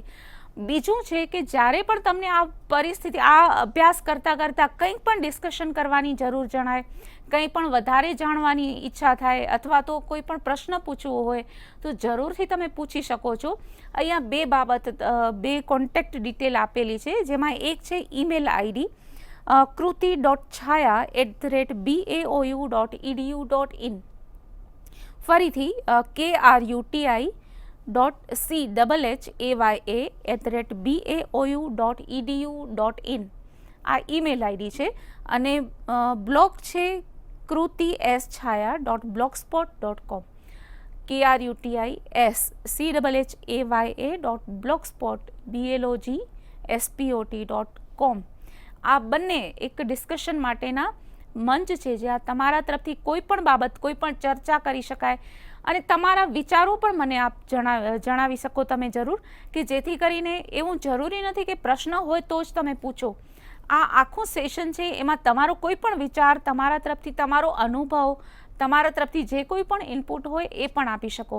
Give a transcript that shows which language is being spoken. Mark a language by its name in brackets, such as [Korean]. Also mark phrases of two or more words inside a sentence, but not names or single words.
[Gujarati] બીજું છે કે જ્યારે પણ તમને આ પરિસ્થિતિ, આ અભ્યાસ કરતાં કરતાં કંઈક પણ ડિસ્કશન કરવાની જરૂર જણાય, કંઈ પણ વધારે જાણવાની ઈચ્છા થાય અથવા તો કોઈ પણ પ્રશ્ન પૂછવો હોય તો જરૂરથી તમે પૂછી શકો છો. અહીંયા બે [English] contact detail [Gujarati] આપેલી છે, જેમાં એક છે [English] email ID [Gujarati] kruti.chhaya@baou.edu.in. ફરીથી kruti.chhaya@baou.edu.in આ [English] email ID [Gujarati] છે. અને બ્લોગ છે krutischhaya.blogspot.com, krutischhaya.blogspot.com. આ બંને એક ડિસ્કશન માટેના મંચ છે જ્યાં તમારા તરફથી કોઈ પણ બાબત, કોઈ પણ ચર્ચા કરી શકાય અને તમારા વિચારો પણ મને આપ જણાવી શકો તમે જરૂર, કે જેથી કરીને એવું જરૂરી નથી કે પ્રશ્ન હોય તો જ તમે પૂછો. આ આખું સેશન છે એમાં તમારો કોઈ પણ વિચાર, તમારા તરફથી તમારો અનુભવ, તમારા તરફથી જે કોઈ પણ ઇનપુટ હોય એ પણ આપી શકો.